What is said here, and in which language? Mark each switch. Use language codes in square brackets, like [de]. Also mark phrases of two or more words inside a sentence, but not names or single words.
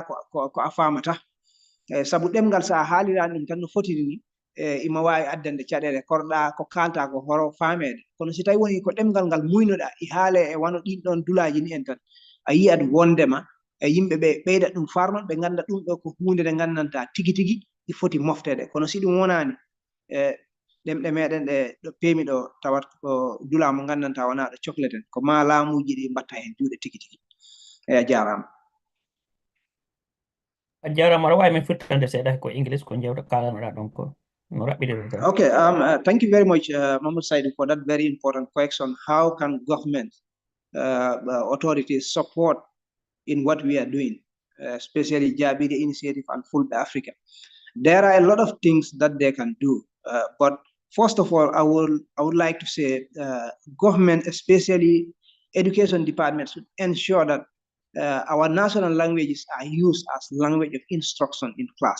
[ff] ko a famata sabu ɗemgal sa haalirani ɗum tan no fotini ni ima wawi addande caɗele korɗa ko kalta ko horo famede kono si tawi woni ko ɗemgal ngal muynoɗa i haale e wano ɗin ɗon dulaji ni en tan a yiyat wondema e yimɓe ɓe ɓeydat ɗum farnon ɓe ganda ɗum ɗo ko hunde nde gandanta tigi tigi ɗi foti moftede kono si ɗum wonani ɗemɗe meɗen ɗe ɗo peemi ɗo tawat ko dula mo gandanta wona ɗo cohleten ko ma laamuji ɗi mbatta hen juuɗe tigi tigi eyi a jarama a jarama aɗa wawi min firtande seeɗa ko English ko jewɗo kalanoɗa ɗon ko no raɓɓiɗirta [en] okay thank you very much Mamadou Saidou for that very important question how can government authorities support in what we are doing especially Jabiri Initiative and Fulbe Africa. There are a lot of things that they can do, but first of all, I would like to say government, especially education departments, should ensure that our national languages are used as language of instruction in class.